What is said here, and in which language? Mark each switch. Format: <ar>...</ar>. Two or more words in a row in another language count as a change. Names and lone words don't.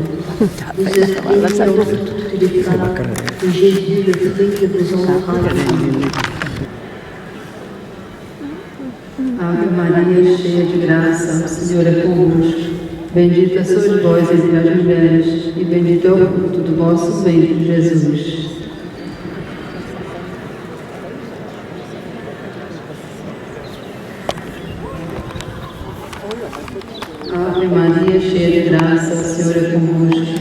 <fr>Vous êtes bénie entre toutes les femmes, et Jésus, le fruit de vos entrailles, est béni.</fr> <pt>Ave Maria, cheia de graça, o Senhor é convosco. Bendita sois vós entre as mulheres, e bendito é o fruto do vosso ventre, Jesus. Ave Maria, cheia de graça, o Senhor é convosco.</pt>